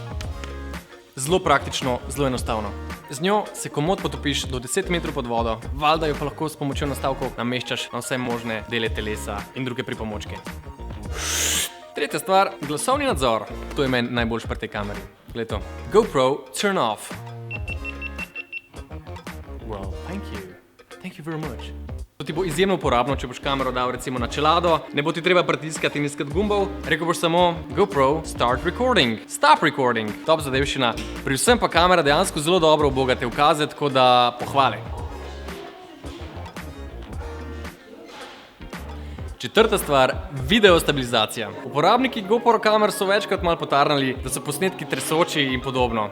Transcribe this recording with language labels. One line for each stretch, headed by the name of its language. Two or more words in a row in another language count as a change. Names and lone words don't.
Slovenian: Zelo praktično, zelo enostavno. Z njo se komot potopiš do 10 metrov pod vodo, valjda jo pa lahko s pomočjo nastavkov nameščaš na vse možne dele telesa in druge pripomočke. Tretja stvar, glasovni nadzor. To je meni najboljš pri tej kameri. Glej to.
English: GoPro turn off. Wow, thank you. Thank you very much.
Slovenian: To ti bo izjemno uporabno, če boš kamero dal recimo na čelado, ne bo ti treba pritiskati in iskati gumbov, rekel boš samo GoPro
English: start recording, stop recording.
Slovenian: Top zadevščina. Pri vsem pa kamera dejansko zelo dobro ubogate ukaze, tako da pohvali. Četrta stvar, video stabilizacija. Uporabniki GoPro kamer so večkrat malo potarnali, da so posnetki tresoči in podobno.